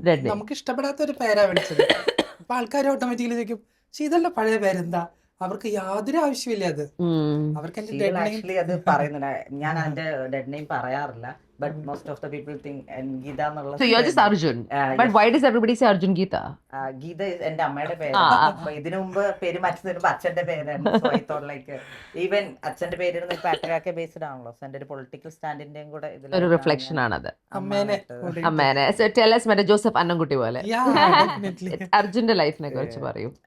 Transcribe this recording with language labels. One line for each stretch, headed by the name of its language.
Malayalam: നമുക്ക് ഇഷ്ടപ്പെടാത്ത ഒരു പേരാ വിളിച്ചത്. അപ്പൊ ആൾക്കാർ ഓട്ടോമാറ്റിക്കലി ചോദിക്കും ശീതളുടെ പഴയ പേരെന്താ, അവർക്ക് യാതൊരു ആവശ്യമില്ല. അത് അവർക്ക് ആക്ച്വലി അത് പറയുന്നില്ല. ഞാൻ അതിന്റെ ഡെഡ് നെയിം പറയാറില്ല.
English: But most of the people think Geeta
Malayalam: എന്നുള്ള.
English: So you're just Arjun. But why does everybody say Arjun Geeta?
Malayalam: Geeta is എന്റെ അമ്മയുടെ പേര്. അപ്പൊ ഇതിനു മുമ്പ് പേര് മാറ്റുന്നതിന് അച്ഛന്റെ പേരായിരുന്നു.
English: So I thought like even
Malayalam: അച്ഛന്റെ പേര്
English: Patriarchy based ആണല്ലോ.
Malayalam: സോ എന്റെ ഒരു പൊളിറ്റിക്കൽ സ്റ്റാൻഡിന്റെയും കൂടെ ഇതിൽ ഒരു റിഫ്ലക്ഷൻ ആണത്. അമ്മേനെ.
English: So tell us
Malayalam: മറ്റേ ജോസഫ് അന്നംകുട്ടി പോലെ അർജുന്റെ ലൈഫിനെ കുറിച്ച് പറയൂ.